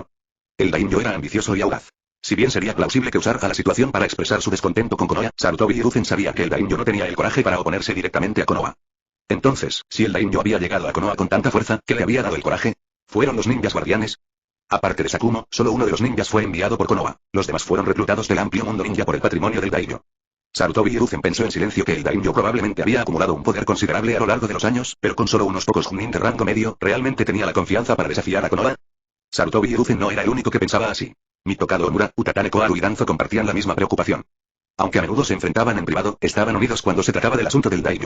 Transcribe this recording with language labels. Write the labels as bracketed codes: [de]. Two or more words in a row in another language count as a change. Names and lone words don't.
[es] El daimyo era ambicioso y audaz. Si bien sería plausible que usara la situación para expresar su descontento con Konoha, Sarutobi Hiruzen sabía que el daimyo no tenía el coraje para oponerse directamente a Konoha. Entonces, si el daimyo había llegado a Konoha con tanta fuerza, ¿qué le había dado el coraje? ¿Fueron los ninjas guardianes? Aparte de Sakumo, solo uno de los ninjas fue enviado por Konoha. Los demás fueron reclutados del amplio mundo ninja por el patrimonio del daimyo. Sarutobi Hiruzen pensó en silencio que el daimyo probablemente había acumulado un poder considerable a lo largo de los años, pero con solo unos pocos Chunin de rango medio, ¿realmente tenía la confianza para desafiar a Konoha? Sarutobi Hiruzen no era el único que pensaba así. Mitokado Omura, Utakane Koharu y Danzo compartían la misma preocupación. Aunque a menudo se enfrentaban en privado, estaban unidos cuando se trataba del asunto del daimyo.